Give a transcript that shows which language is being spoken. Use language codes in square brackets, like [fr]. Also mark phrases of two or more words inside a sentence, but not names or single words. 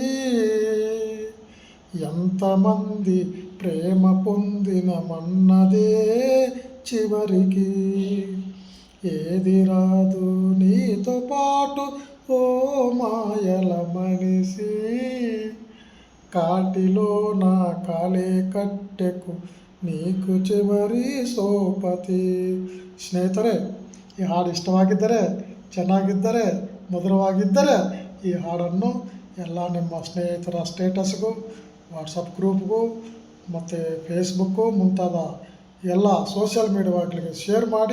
[te] ఎంతమంది ప్రేమ పొందిన మన్నదే చివరికి. ఏది రాదు నీతో పాటు ఓ మాయల మనిషి, కాటిలో నా కాలే కట్టెకు నీకు చివరి సోపతి. [kn] ಸ್ನೇಹಿತರೆ, ಈ ಹಾಡು ಇಷ್ಟವಾಗಿದ್ದರೆ, ಚೆನ್ನಾಗಿದ್ದರೆ, ಮಧುರವಾಗಿದ್ದರೆ ಈ ಹಾಡನ್ನು ಎಲ್ಲ ನಿಮ್ಮ ಸ್ನೇಹಿತರ ಸ್ಟೇಟಸ್ಗೂ, ವಾಟ್ಸಪ್ ಗ್ರೂಪ್ಗೂ ಮತ್ತು ಫೇಸ್ಬುಕ್ಕು ಮುಂತಾದ ಎಲ್ಲ ಸೋಷಿಯಲ್ ಮೀಡಿಯಾಗಳಿಗೆ ಶೇರ್ ಮಾಡಿ.